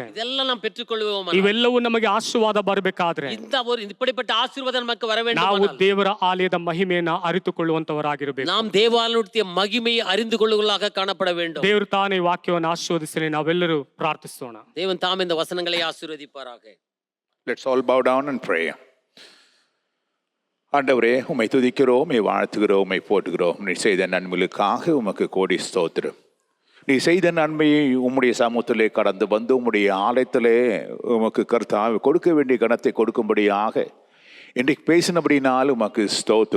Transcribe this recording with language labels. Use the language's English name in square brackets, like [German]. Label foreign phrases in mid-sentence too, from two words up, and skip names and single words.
[Tamil] இதெல்லாம் நாம் பெற்றுக்கொள்வோம். [Kannada] ಇವೆಲ್ಲವೂ ನಮಗೆ ಆಶೀರ್ವಾದ ಬರಬೇಕಾದ್ರೆ [Tamil] இப்படிப்பட்ட ஆசீர்வாதம் நமக்கு வர [Kannada] ನಾವು [Tamil] வேண்டும். [Kannada] ದೇವರ ಆಲಯದ ಮಹಿಮೆಯನ್ನ ಅರಿತುಕೊಳ್ಳುವಂತವರಾಗಿರಬೇಕು. [Tamil] நாம் தேவாலயத்திய மகிமையை அறிந்து கொள்ளுவதாக காணப்பட வேண்டும். [Kannada] ದೇವರು ತಾನೇ ವಾಕ್ಯವನ್ನು ಆಶೀರ್ವದಿಸಲಿ. ನಾವೆಲ್ಲರೂ ಪ್ರಾರ್ಥಿಸೋಣ. [Tamil] தேவன் தாம் இந்த வசனங்களை ஆசீர்வதிப்பாராக. [English] Let's all bow down and pray. [Tamil] ஆண்டவரே, உம்மை துதிக்கிறோம், உம்மை வாழ்த்துகிறோம், உம்மை போற்றுகிறோம். நீ செய்த நன்மைகளுக்காக உமக்கு கோடி ஸ்தோத்திரம். நீ செய்த நன்மையை உம்முடைய சமூகத்திலே கடந்து வந்து உம்முடைய ஆலயத்திலே உமக்கு கர்த்தாவே கொடுக்க வேண்டிய கணத்தை கொடுக்கும்படியாக இன்றைக்கு பேசினபடினால் உமக்கு ஸ்தோத்திரம்.